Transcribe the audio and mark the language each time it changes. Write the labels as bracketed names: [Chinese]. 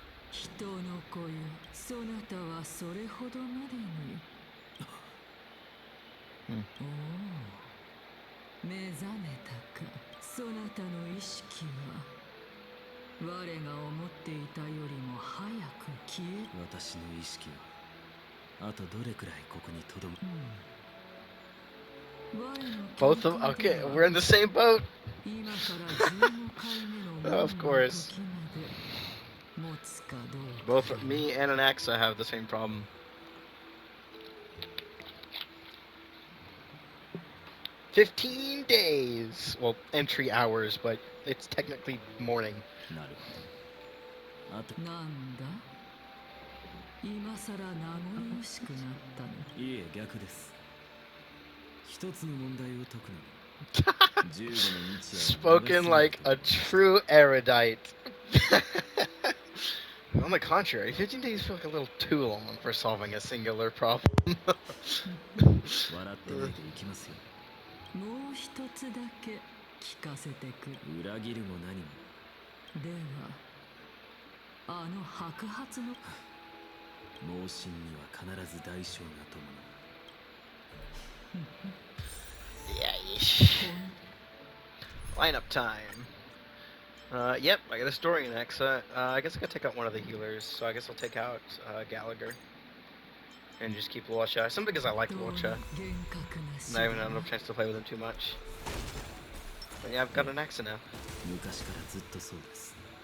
[Japanese] 人の子よそなたはそれほどまでにおお目覚めたかそなたの意識は我が思っていたよりも早く消え私の意識はあとどれくらいここにとどむ [English] Both of okay, we're in the same boat. [Japanese] 今から15回目の [English] Of course. [Japanese] 時まで持つかどうか [English] Both me and an Axa have the same problem. 15 days. Well, entry hours, but it's technically morning. [Japanese] なるほどあとなんだ今さら名残惜しくなったのいえ逆です一つの問題を解くのに15の日夜を [English] Spoken like a true erudite. On the contrary, 15 days feel like a little too long for solving a singular problem. [Japanese] 笑ってないでいきますよもう一つだけ聞かせてくれ裏切るも何もではあの白髪の盲信には必ず代償が伴う [English] Yeesh. Lineup time. Yep, I got a story in Axa. I guess I gotta take out one of the healers, so I guess I'll take out Gallagher. And just keep Luocha. Simply because I like [Japanese] どうも [English] Luocha. [Japanese] 厳格な死 [English] And I haven't had enough chance to play with him too much. But yeah, I've got an Axa now. [Japanese] 昔からずっとそうです